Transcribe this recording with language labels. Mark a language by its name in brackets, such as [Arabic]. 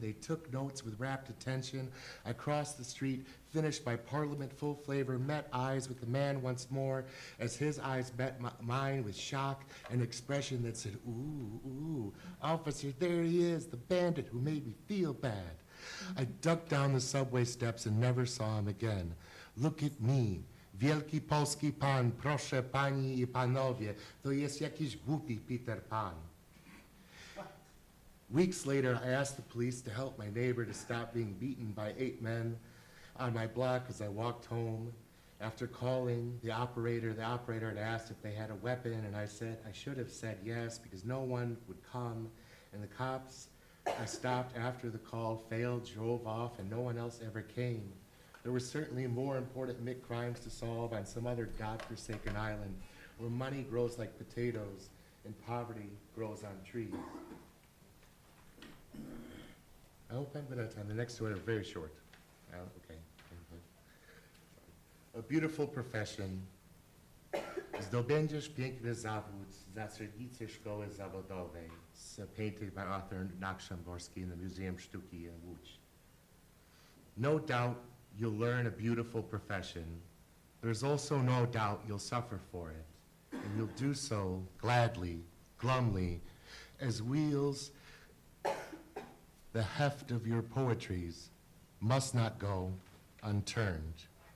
[English] They took notes with rapt attention. I crossed the street, finished my Parliament full flavor, met eyes with the man once more, as his eyes met mine with shock and expression that said, ooh, ooh, officer, there he is, the bandit who made me feel bad. I ducked down the subway steps and never saw him again. Look at me. [Polish] Wielki polski pan, proszę pani I panowie, to jest jakiś głupi Peter Pan. [English] Weeks later, I asked the police to help my neighbor to stop being beaten by 8 men on my block as I walked home. After calling the operator had asked if they had a weapon, and I should have said yes because no one would come. And the cops I stopped after the call failed, drove off, and no one else ever came. There were certainly more important crimes to solve on some other godforsaken island where money grows like potatoes and poverty grows on trees. I hope I'm good at time. The next two are very short. Okay. A beautiful profession. [Polish] Zdobędziesz piękny zawód za serwice szkoły zawodowej. [English] Painted by Arthur Nakshimborski in the Museum Sztuki in Łódź. No doubt you'll learn a beautiful profession. There's also no doubt you'll suffer for it. And you'll do so gladly, glumly, as wheels. The heft of your poetries must not go unturned.